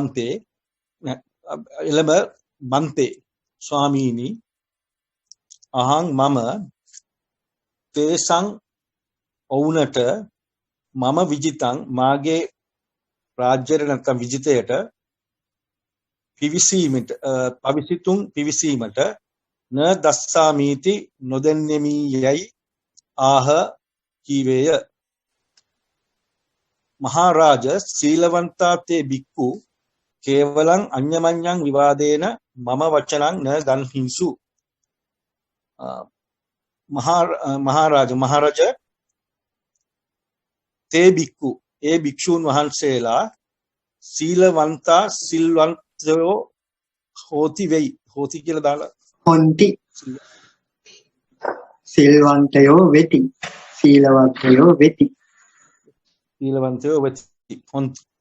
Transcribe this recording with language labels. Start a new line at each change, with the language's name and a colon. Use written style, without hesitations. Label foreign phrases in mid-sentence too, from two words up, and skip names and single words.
Sinhala: බන්තේ ස්වාමීනි
Pali: අහං මම තේසං
Sinhala: ඔවුනට මම විජිතං මාගේ රාජ්‍යයට නැත්නම් විජිතයට පිවිසීමට
Pali: න දස්සාමීති
Sinhala: නොදෙන්නෙමි යයි ආහ කීවේය.
Pali: මහරජ සීලවන්තා තේ බික්කු කේවලං අඤ්ඤමඤ්ඤං විවාදේන මම වචනං න ගන්හිසු. මහරජ තේ බික්කු
Sinhala: ඒ භික්ෂූන් වහන්සේලා සීලවන්තා සිල්වන්තයෝ හෝති වෙයි. හෝති කියලා දාලා හොන්ති සිල්වන්තයෝ වෙති. සීලවන්තයෝ වෙති. සීලවන්තයෝ වෙති. හොන්ති.